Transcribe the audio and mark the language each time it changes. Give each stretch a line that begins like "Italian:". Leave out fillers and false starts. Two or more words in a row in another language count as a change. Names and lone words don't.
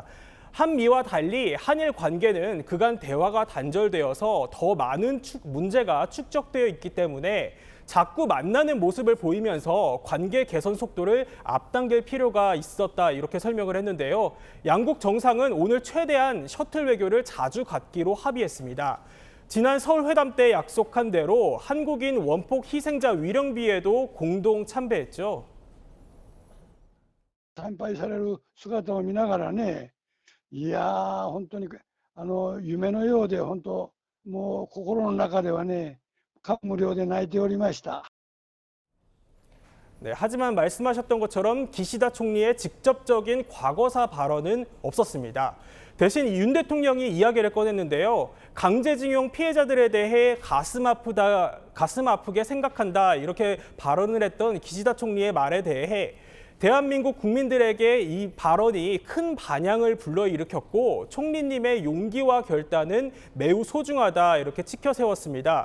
Korean: 한미와 달리 한일 관계는 그간 대화가 단절되어서 더 많은 문제가 축적되어 있기 때문에 자꾸 만나는 모습을 보이면서 관계 개선 속도를 앞당길 필요가 있었다, 이렇게 설명을 했는데요. 양국 정상은 오늘 최대한 셔틀 외교를 자주 갖기로 합의했습니다. 지난 서울 회담 때 약속한 대로 한국인 원폭 희생자 위령비에도 공동 참배했죠.
Japanese: 参拝される姿を見ながらね、いやー、本当に夢のようで、本当、もう心の中ではね、感無量で泣いておりました。
Korean: 네, 하지만 말씀하셨던 것처럼 기시다 총리의 직접적인 과거사 발언은 없었습니다. 대신 윤 대통령이 이야기를 꺼냈는데요. 강제징용 피해자들에 대해 가슴 아프게 생각한다, 이렇게 발언을 했던 기시다 총리의 말에 대해 대한민국 국민들에게 이 발언이 큰 반향을 불러일으켰고 총리님의 용기와 결단은 매우 소중하다, 이렇게 치켜 세웠습니다.